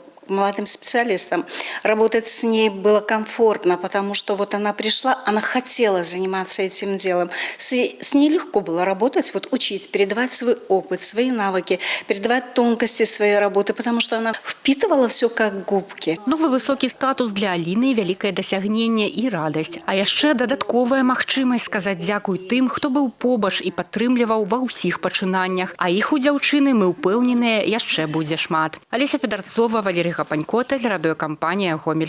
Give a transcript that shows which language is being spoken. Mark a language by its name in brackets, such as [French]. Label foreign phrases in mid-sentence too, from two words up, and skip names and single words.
[Russian] Молодым специалистом. Работать с ней было комфортно, потому что вот она пришла, она хотела заниматься этим делом. С ней легко было работать, вот учить, передавать свой опыт, свои навыки, передавать тонкости своей работы, потому что она впитывала все как губки. [Belarusian] Новы высокі статус для Аліны – вялікае дасягненне і радасць. А яшчэ дадатковая магчымасць сказаць дзякуй тым, хто быў побач і падтрымліваў ва ўсіх пачынаннях. А іх у дзяўчыны, мы ўпэўненыя, яшчэ будзе шмат. [Russian] Алеся Федарцова, Валерий Гапанько, телерадиокомпания «Гомель».